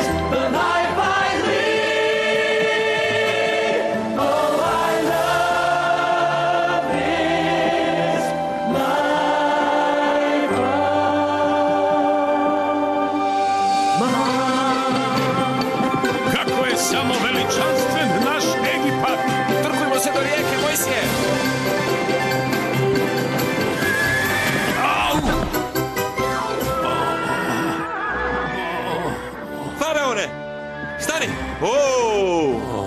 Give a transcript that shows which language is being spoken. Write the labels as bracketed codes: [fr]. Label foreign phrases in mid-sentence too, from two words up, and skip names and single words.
[en] the life I lead. Oh, I love this life of mine. [bs] Kako je samo veličanstven naš Egipat! Trkujmo se do rijeke, Mojsije! Faraone! Stani! O!